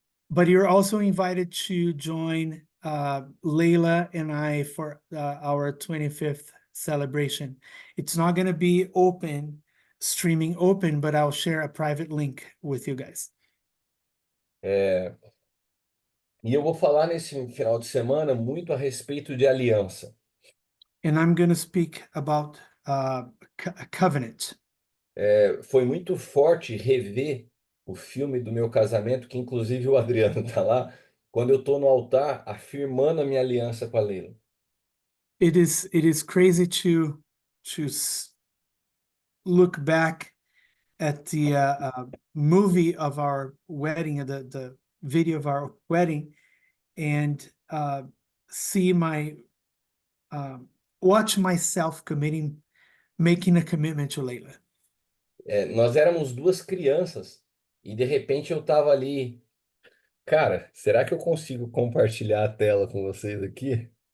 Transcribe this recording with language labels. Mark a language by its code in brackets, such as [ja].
[en] But you're also invited to join Leila and I for our 25th celebration. It's not going to be streaming open, but I'll share a private link with you guys. [pt] E eu vou falar nesse final de semana muito a respeito de aliança. [en] And I'm going to speak about a covenant. [pt] Foi muito forte rever o filme do meu casamento, que inclusive o Adriano está lá, quando eu estou no altar afirmando a minha aliança com a Leila. [en] It is crazy to look back at the movie of our wedding, the video of our wedding, and see watch myself making a commitment to Leila. [pt] Nós éramos duas crianças e de repente eu estava ali Cara, será que eu consigo compartilhar a tela com vocês aqui?